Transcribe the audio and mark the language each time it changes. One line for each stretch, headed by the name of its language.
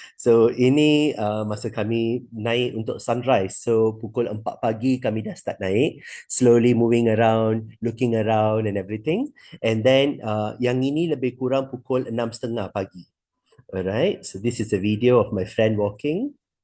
Malay: So ini masa kami naik untuk sunrise. So pukul 4 pagi kami dah start naik,
English: slowly moving around, looking around and everything.
Malay: And then yang ini lebih kurang pukul 6.30 pagi.
English: Alright, so this is a video of my friend walking.